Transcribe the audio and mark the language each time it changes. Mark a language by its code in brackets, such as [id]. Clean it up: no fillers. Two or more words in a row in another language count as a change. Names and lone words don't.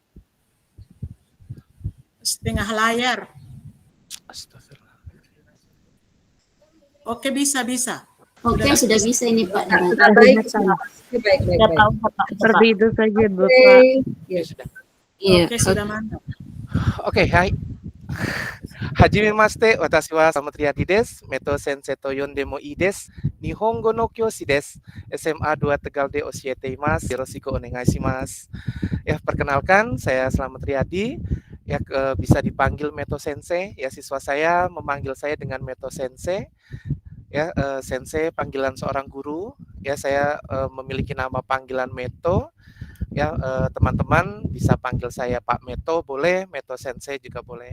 [id] Setengah layar. Astagfirullah. Oke, bisa. Oke, sudah bisa ini Pak. Baik. Seperti itu saja Bapak. Ya, sudah. Iya. Oke, sudah mantap. Oke, hai. [ja] はじめまして、私はSamutriadiです. Meto先生と呼んでもいいです。日本語の教師です. SMA 2 Tegalで教えています。よろしくお願いします. [id] Ya, perkenalkan, saya Slamet Riyadi. Ya, bisa dipanggil Meto Sensei. Ya, siswa saya memanggil saya dengan Meto Sensei. Ya, Sensei panggilan seorang guru. Ya, saya memiliki nama panggilan Meto. Ya, teman-teman bisa panggil saya Pak Meto boleh, Meto Sensei juga boleh.